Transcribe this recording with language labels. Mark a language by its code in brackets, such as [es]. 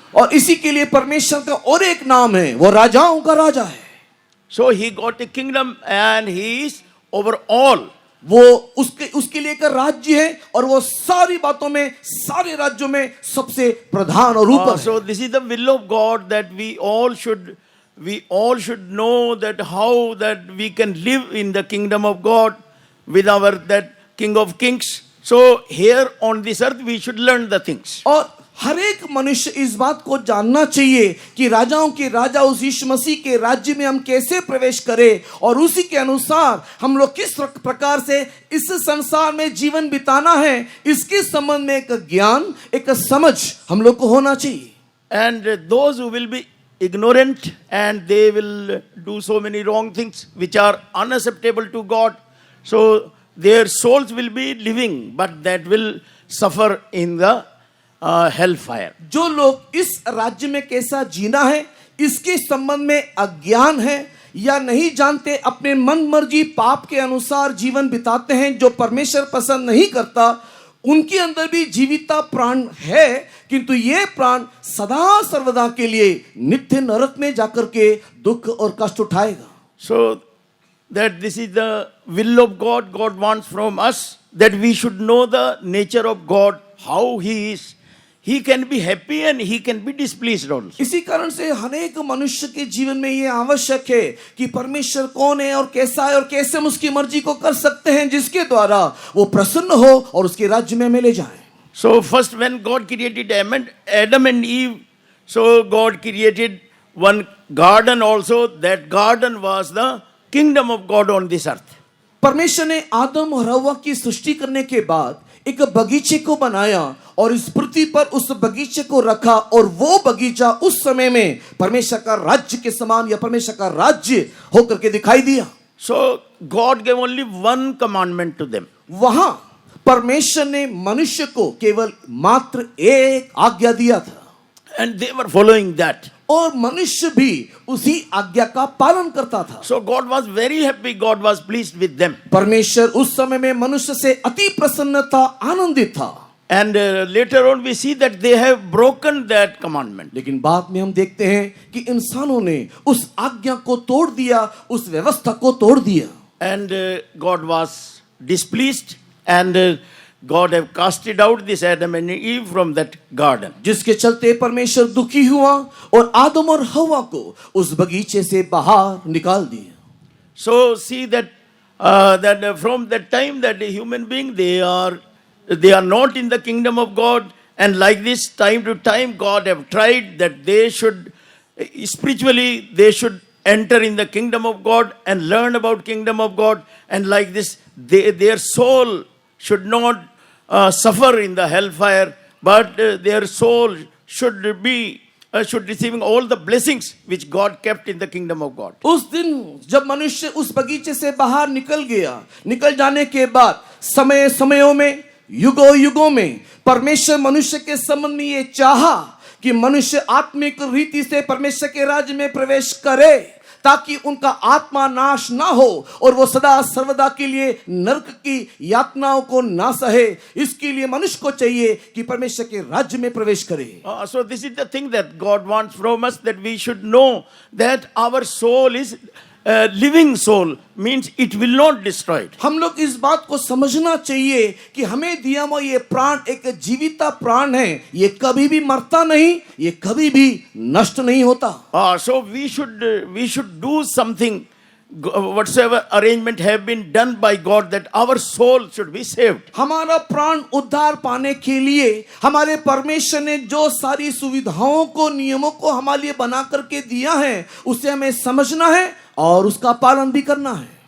[hi] और इसी के लिए परमेश्वर का और एक नाम है, वो राजाओं का राजा है। [en] So he got a kingdom and he is over all. [hi] वो उसके लिए एक राज्य है, और वो सारी बातों में, सारे राज्यों में सबसे प्रधान और ऊपर है। [en] So this is the will of God, that we all should know that how that we can live in the kingdom of God with our that King of Kings. So here on this earth we should learn the things. [hi] और हर एक मनुष्य इस बात को जानना चाहिए कि राजाओं के राजा उस यीशु मसीह के राज्य में हम कैसे प्रवेश करें, और उसी के अनुसार हम लोग किस प्रकार से इस संसार में जीवन बिताना है, इसके संबंध में एक ज्ञान, एक समझ हम लोग को होना चाहिए। [en] And those who will be ignorant and they will do so many wrong things which are unacceptable to God, so their souls will be living, but that will suffer in the hellfire. [hi] जो लोग इस राज्य में कैसा जीना है इसके संबंध में अज्ञान है या नहीं जानते, अपने मन मर्जी पाप के अनुसार जीवन बिताते हैं, जो परमेश्वर पसंद नहीं करता, उनके अंदर भी जीविता प्राण है, किंतु ये प्राण सदा सर्वदा के लिए नित्य नरक में जाकर के दुख और कष्ट उठाएगा। [en] So that this is the will of God. God wants from us that we should know the nature of God, how he is. He can be happy and he can be displeased also. [hi] इसी कारण से अनेक मनुष्य के जीवन में ये आवश्यक है कि परमेश्वर कौन है और कैसा है, और कैसे हम उसकी मर्जी को कर सकते हैं जिसके द्वारा वो प्रसन्न हो और उसके राज्य में हमें ले जाए। [en] So first when God created Adam and Eve, so God created one garden also. That garden was the kingdom of God on this earth. [hi] परमेश्वर ने आदम और हव्वा की सृष्टि करने के बाद एक बगीचे को बनाया और इस पृथ्वी पर उस बगीचे को रखा, और वो बगीचा उस समय में परमेश्वर का राज्य के समान या परमेश्वर का राज्य होकर के दिखाई दिया। [en] So God gave only one commandment to them. [hi] वहां परमेश्वर ने मनुष्य को केवल मात्र एक आज्ञा दिया था, [en] And they were following that. [hi] और मनुष्य भी उसी आज्ञा का पालन करता था। [en] So God was very happy. God was pleased with them. [hi] परमेश्वर उस समय में मनुष्य से अति प्रसन्न था, आनंदित था। [en] And later on we see that they have broken that commandment. [hi] लेकिन बाद में हम देखते हैं कि इंसानों ने उस आज्ञा को तोड़ दिया, उस व्यवस्था को तोड़ दिया। [en] And God was displeased, and God have casted out this Adam and Eve from that garden. [hi] जिसके चलते परमेश्वर दुखी हुआ और आदम और हवा को उस बगीचे से बाहर निकाल दिया। [en] So see that from that time that the human being they are not in the kingdom of God, and like this time to time God have tried that they should spiritually they should enter in the kingdom of God and learn about kingdom of God, and like this their soul should not suffer in the hellfire, but their soul should receiving all the blessings which God kept in the kingdom of God. [hi] उस दिन जब मनुष्य उस बगीचे से बाहर निकल गया, निकल जाने के बाद समय समयों में युगों युगों में परमेश्वर मनुष्य के संबंध में ये चाहा कि मनुष्य आत्मिक रीति से परमेश्वर के राज्य में प्रवेश करे, ताकि उनका आत्मा नाश ना हो और वो सदा सर्वदा के लिए नरक की यातनाओं को ना सहे। इसके लिए मनुष्य को चाहिए कि परमेश्वर के राज्य में प्रवेश करे। [en] So this is the thing that God wants from us, that we should know that our soul is living soul, means it will not destroy. [hi] हम लोग इस बात को समझना चाहिए कि हमें दिया हुआ ये प्राण एक जीविता प्राण है, ये कभी भी मरता नहीं, ये कभी भी नष्ट नहीं होता। [en] So we should do something, whatsoever arrangement have been done by God, that our soul should be saved. [hi] हमारा प्राण उद्धार पाने के लिए हमारे परमेश्वर ने जो सारी सुविधाओं को नियमों को हमारे लिए बना करके दिया है, उसे हमें समझना है और उसका पालन भी करना है।